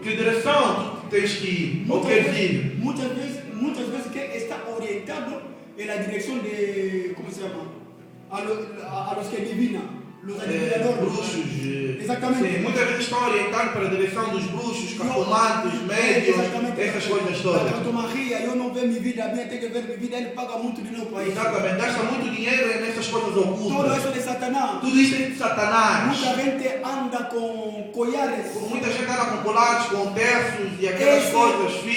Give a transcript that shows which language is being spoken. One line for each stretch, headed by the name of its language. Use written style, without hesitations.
Portuguese: que direção tu tens que ir, ou queres ir.
Spanish: Muchas veces que está orientado en la dirección de, ¿cómo se llama? A los que adivinan, los adivinadores.
Portuguese: Bruxos. Exatamente. Sim, muitas vezes estão orientando para a direção dos bruxos, cartomantes, médios, essas coisas
Spanish: La
Portuguese: todas.
Spanish: cartomagia, yo no veo mi vida, a mí tengo que ver mi vida, él paga mucho dinero para eso.
Portuguese: Exatamente, gasta muito dinheiro nessas coisas
Spanish: Todo
Portuguese: ocultas.
Spanish: eso de Satanás.
Portuguese: Tudo isso é de Satanás.
Spanish: Mucha gente anda con collares.
Portuguese: Muita gente anda com colares, com terços e aquelas coisas, fios,